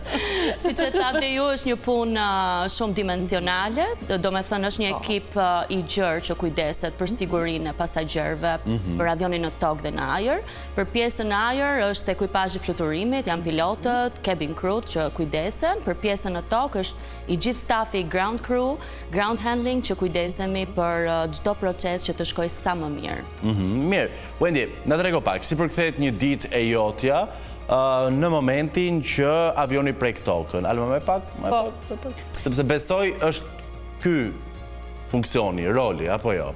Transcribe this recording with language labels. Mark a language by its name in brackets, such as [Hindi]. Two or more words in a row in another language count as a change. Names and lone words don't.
[Albanian] Si që thatë ju, është një punë shumë dimensionale, do me thënë është një ekip i gjërë që kujdeset për sigurinë e pasagjerëve për avionin në tokë dhe në ajër. Për pjesën në ajër është ekuipazhi fluturimit, janë pilotët, [English] cabin crew [Albanian] që kujdesen. Për pjesën në tokë është i gjithë stafi [English] ground crew, ground handling [Albanian] që kujdesemi për çdo proces që të shkojë sa më mirë. Mirë, Wendy, na trego pak, si përkthehet një ditë e jotja në momentin që avioni prek tokën. Alma me pak? Sepse besoj është ky funksioni, roli, apo jo?